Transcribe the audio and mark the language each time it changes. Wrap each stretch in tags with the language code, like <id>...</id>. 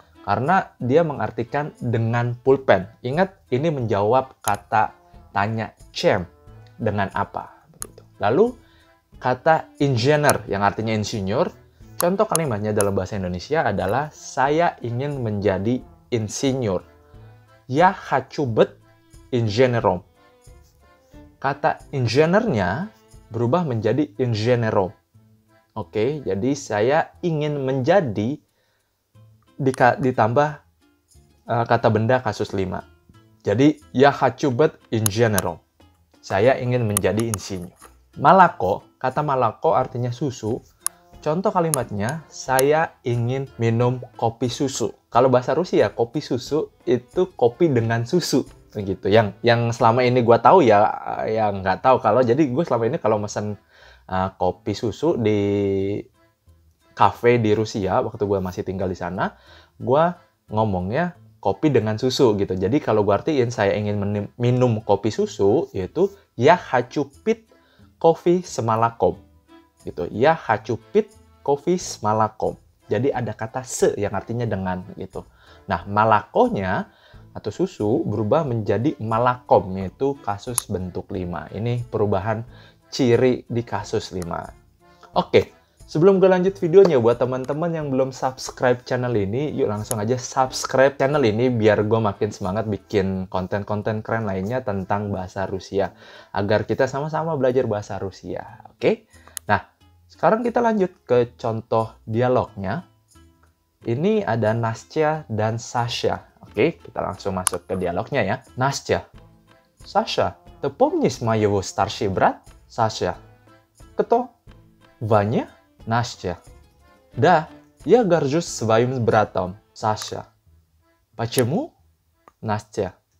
<id>Karena dia mengartikan dengan pulpen. Ingat, ini menjawab kata tanya cem. Dengan apa? Begitu. Lalu kata engineer yang artinya insinyur, contoh kalimatnya dalam bahasa Indonesia adalah saya ingin menjadi insinyur.</id> <ru>Ya хочу быть инженером.</ru> <id>Kata engineer-nya berubah menjadi инженером. Oke, jadi saya ingin menjadi ditambah kata benda kasus 5.</id> <ru>Jadi ya хочу быть инженером.</ru> <id>Saya ingin menjadi insinyur. Malako, kata malako artinya susu. Contoh kalimatnya, saya ingin minum kopi susu. Kalau bahasa Rusia, kopi susu itu kopi dengan susu. Begitu. Yang selama ini gue tahu ya, yang nggak tahu kalau. Jadi gue selama ini kalau mesen kopi susu di kafe di Rusia, waktu gue masih tinggal di sana, gue ngomongnya kopi dengan susu gitu. Jadi kalau gue artiin saya ingin minum kopi susu, yaitu</id> <ru>ya хочу пить кофе с молоком.</ru> <id>Gitu.</id> <ru>Ya хочу пить кофе с молоком.</ru> <id>Jadi ada kata se yang artinya dengan gitu. Nah, malakonya atau susu berubah menjadi malakom, yaitu kasus bentuk 5. Ini perubahan ciri di kasus 5. Oke. Sebelum gue lanjut videonya, buat teman-teman yang belum subscribe channel ini, yuk langsung aja subscribe channel ini biar gue makin semangat bikin konten-konten keren lainnya tentang bahasa Rusia. Agar kita sama-sama belajar bahasa Rusia. Oke? Nah, sekarang kita lanjut ke contoh dialognya. Ini ada Nastya dan Sasha. Oke, kita langsung masuk ke dialognya ya. Nastya.</id> <ru>Sasha, ты помнишь моего старший брат? Sasha. Кто? Ваня? Настя. Да, я горжусь своим братом, Саша. Почему? Настя.</ru>